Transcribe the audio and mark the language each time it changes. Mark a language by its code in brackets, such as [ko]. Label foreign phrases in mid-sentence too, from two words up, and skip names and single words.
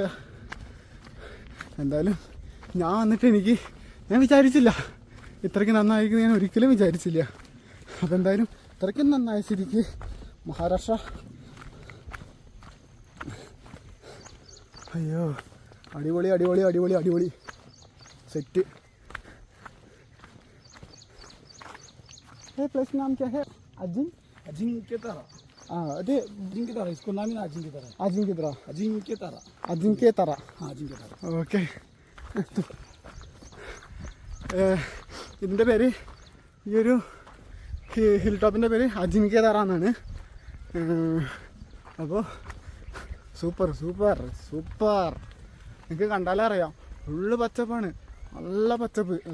[ml] എന്തായാലും ഞാൻ വന്നിട്ട് ഞാൻ വിചാരിച്ചില്ല ഇത്രയ്ക്ക് നന്നായിരിക്കും. ഞാൻ ഒരിക്കലും വിചാരിച്ചില്ല. അപ്പം എന്തായാലും ഇത്രയ്ക്കും നന്നായ സ്ഥിതിക്ക് മഹാരാഷ്ട്ര, അയ്യോ അടിപൊളി സെറ്റ്. [hi] प्लेस नाम क्या है? अजिंक्य तारा. अरे अजिंक्य तारा, इसको नाम ही ना अजिंक्य तारा. [ml] ഓക്കെ. ഇതിൻ്റെ പേര്, ഈ ഒരു [en] hill top-inte [ml] പേര് അജിൻക്യ താര എന്നാണ്. അപ്പോൾ സൂപ്പർ. നിങ്ങൾക്ക് കണ്ടാലേ അറിയാം, ഫുള്ള് പച്ചപ്പാണ്, നല്ല പച്ചപ്പ്.